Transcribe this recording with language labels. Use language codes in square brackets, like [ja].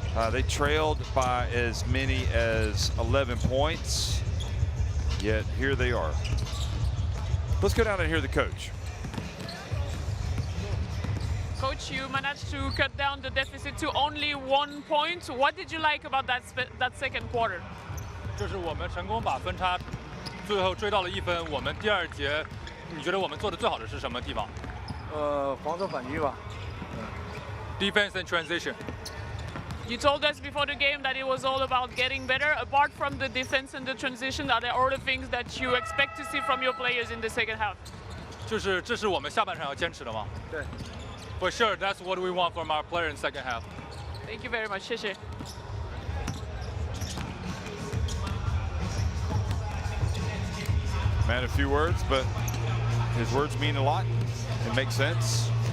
[en] They trailed by as many as 11 points, yet here they are. Let's go down and hear the coach. Coach, you managed to cut down the deficit to only 1 point. What did you like about that second quarter? [zh] 这是我们成功把分差最后追到了1分。我们第2节，你觉得我们做的最好的是什么地方？防守反击吧。 [en] Defense and transition. You told us before the game that it was all about getting better. Apart from the defense and the transition, are there other things that you expect to see from your players in the second half? [zh] 就是这是我们下半场要坚持的吗？对。 [en] For sure, that's what we want from our player in second half. Thank you very much. [zh] 谢谢。 [en] Man, a few words, but his words mean a lot. It makes sense.